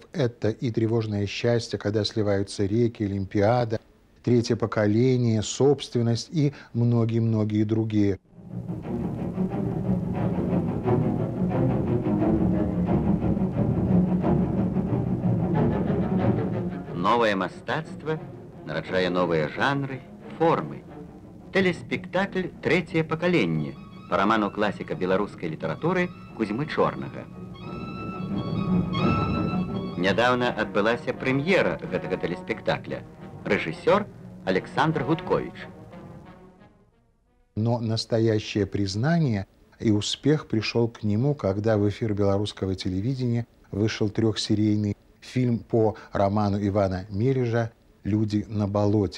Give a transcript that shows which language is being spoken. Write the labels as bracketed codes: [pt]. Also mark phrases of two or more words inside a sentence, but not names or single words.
[ru] Это и «Тревожное счастье», когда сливаются реки, Олимпиада, «Третье поколение», «Собственность» и многие-многие другие. [be] Новое мастацтва нараджае новые жанры, формы. [ru] Телеспектакль «Третье поколение» по роману классика белорусской литературы Кузьмы Чорнага. [be] Нядаўна адбылася прэм'ера гэтага телеспектакля. [ru] Режиссер Александр Гудкович. Но настоящее признание и успех пришел к нему, когда в эфир белорусского телевидения вышел трехсерийный фильм по роману Ивана Мережа «Люди на болоте».